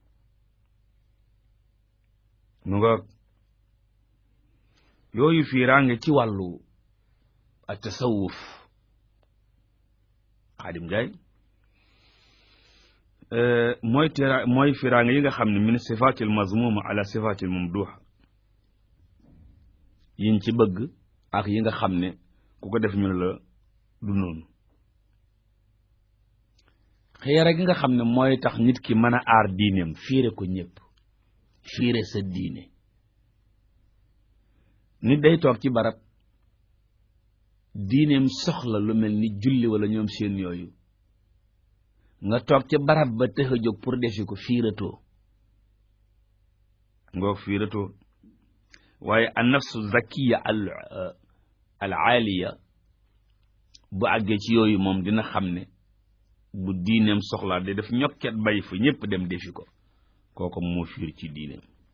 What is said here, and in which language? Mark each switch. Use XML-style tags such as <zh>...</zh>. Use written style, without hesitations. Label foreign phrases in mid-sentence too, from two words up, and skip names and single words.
<wo>mu nga yooyu fiiraange ci wàllu ak tasawuf Xaadim Njaay mooy fiiraange yi nga xam ne</wo> <ar>من صفات المذمومة إلى صفات الممدوحة</ar> <wo>yiñ ci bëgg ak yi nga xam ne ku ko def ñu la du noonu xeera gi nga xam ne mooy tax nit ki mën a aar diineem fiire ko ñëpp fiire sa diine nit day toog ci barab diineem soxla lu mel ni julli wala ñoom seen yooyu nga toog ca barab ba tëx a jóg pour defi ko fiiratoo ngoog fiiratoo waaye</wo> <ar>النفس الزكية العالية</ar> <wo>bu àggee ci yooyu moom dina xam ne bu diineem soxlaa de def ñokket bay fa ñëpp dem defi ko kooku moo fiir ci diineem</wo>